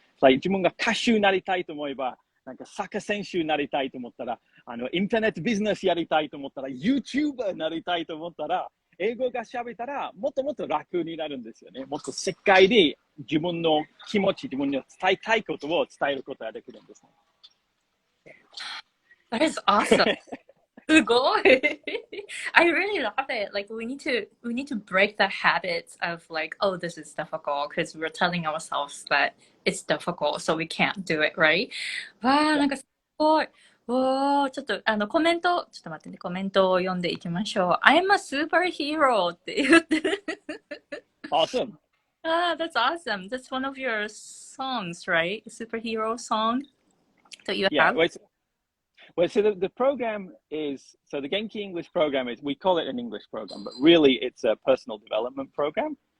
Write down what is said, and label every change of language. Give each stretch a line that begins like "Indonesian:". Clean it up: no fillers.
Japanese: 自分が歌手になりたいと思えば、なんかサッカー選手になりたいと思ったら、インターネットビジネスやりたいと思ったら、YouTuber になりたいと思ったら、英語が喋ったら、もっともっと楽になるんですよね。もっと世界で自分の気持ち、自分の伝えたいことを伝えることができるんですね。
English: That is awesome.
Japanese: すごい
English: I really love it. Like we need to break the habits of like, oh, this is difficult because we're telling ourselves that it's difficult, so we can't do it, right?
Japanese: わあ、なんかすごい。おー、ちょっとコメントを読んでいきましょう。
English: I'm a superhero
Japanese: って言ってる。
English: Awesome. That's awesome. That's one of your songs, right? Superhero song that you have? Well, so the program is, so the Genki English program is, we call it an English program, but really it's a personal development program.